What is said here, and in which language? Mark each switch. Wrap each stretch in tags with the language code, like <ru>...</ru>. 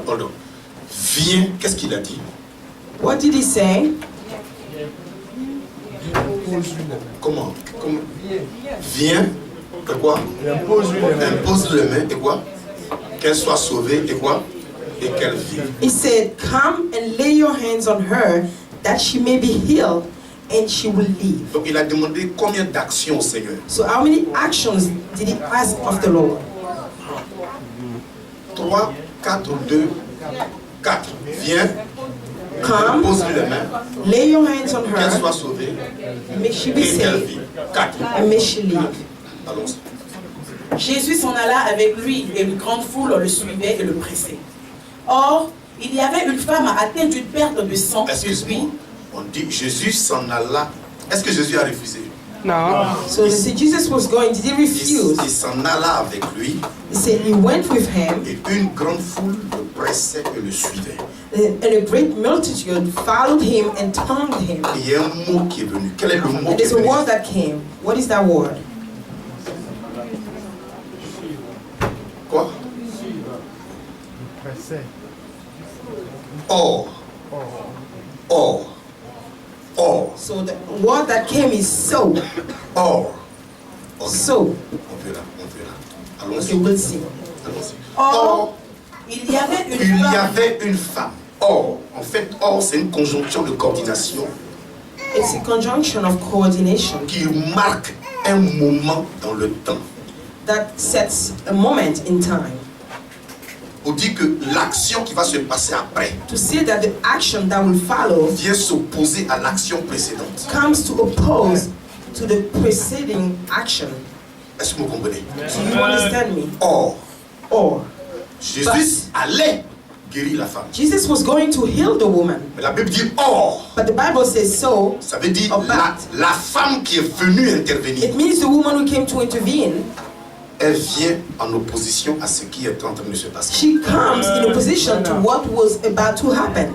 <en>Hold on.</en> <fr>Viens, qu'est-ce qu'il a dit?</fr> <en>What did he say?</en> <fr>Comment? Viens, et quoi? Impose les mains, et quoi? Qu'elle soit sauvée, et quoi? Et qu'elle vive.</fr> <en>He said, "Come and lay your hands on her, that she may be healed, and she will live."</en> <fr>Donc il a demandé combien d'actions au Seigneur?</fr> <en>So how many actions did he ask of the Lord?</en> <fr>3, 4, 2, 4. Viens,</fr> <en>Come,</en> <fr>pose-lui les mains,</fr> <en>lay your hands on</en> <fr>qu'elle</fr> <en>her,</en> <fr>soit sauvée,</fr> <en>may she be</en> <fr>et qu'elle</fr> <en>saved,</en> <fr>vive. 4.</fr> <en>and may she live.</en> <fr>Allons-y. Jésus s'en alla avec lui et une grande foule le suivait et le pressait. Or, il y avait une femme atteinte d'une perte de sang Excuse-moi, on dit Jésus s'en alla. Est-ce que Jésus a refusé?</fr> <en>No. So they said Jesus was going, did he refuse?</en> <fr>Il s'en alla avec lui</fr> <en>He said he went with him,</en> <fr>et une grande foule le pressait et le suivait.</fr> <en>and a great multitude followed him and tongued him.</en> <fr>Et il y a un mot qui est venu. Quel est le mot</fr> <en>And</en> <fr>qui est</fr> <en>there's a</en> <fr>venu?</fr> <en>word that came. What is that word?</en> <fr>Quoi? Or. Or. Or.</fr> <en>So the word that came is so.</en> <fr>Or.</fr> <en>So.</en> <fr>On verra, on verra.</fr> <en>Okay,</en> <fr>Allons-y.</fr> <en>we'll see.</en> <fr>Or, il y avait une femme. Or, en fait, or, c'est une conjonction de coordination.</fr> <en>It's a conjunction of coordination</en> <fr>Qui marque un moment dans le temps.</fr> <en>that sets a moment in time.</en> <fr>Pour dire que l'action qui va se passer après</fr> <en>To say that the action that will follow</en> <fr>vient s'opposer à l'action précédente.</fr> <en>comes to oppose to the preceding action.</en> <fr>Est-ce que vous comprenez?</fr> <en>Do you understand me?</en> <fr>Or,</fr> <en>Or,</en> <fr>Jésus allait guérir la femme.</fr> <en>Jesus was going to heal the woman,</en> <fr>Mais la Bible dit or.</fr> <en>but the Bible says so.</en> <fr>Ça veut dire Oh, la femme qui est venue intervenir.</fr> <en>It means the woman who came to intervene,</en> <fr>Elle vient en opposition à ce qui est en train de se passer.</fr> <en>she comes in opposition to what was about to happen</en>